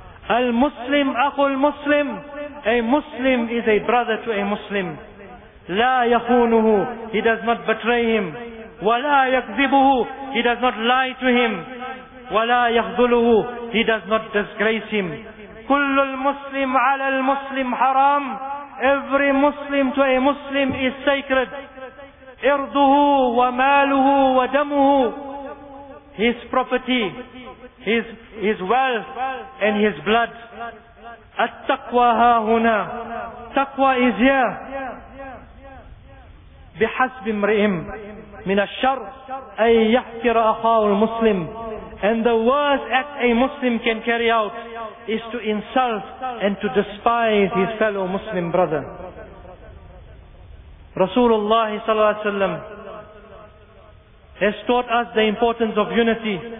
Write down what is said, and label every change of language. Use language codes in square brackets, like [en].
[ar] المسلم أخو المسلم. [en] A Muslim is a brother to a Muslim. [ar] لا يخونه. [en] He does not betray him. [ar] ولا يكذبه. [en] He does not lie to him. [ar] ولا يخذله. [en] He does not disgrace him. [ar] كل المسلم على المسلم حرام. [en] Every Muslim to a Muslim is sacred. [ar] إرضه وماله ودمه. [en] His property, his wealth, and his blood. [ar] التقوى ها هنا. [en] Taqwa is here. [ar] بحسب امرئهم من الشر أن يحقر أخاه المسلم. [en] And the worst act a Muslim can carry out is to insult and to despise his fellow Muslim brother. Rasulullah sallallahu alaihi wasallam has taught us the importance of unity.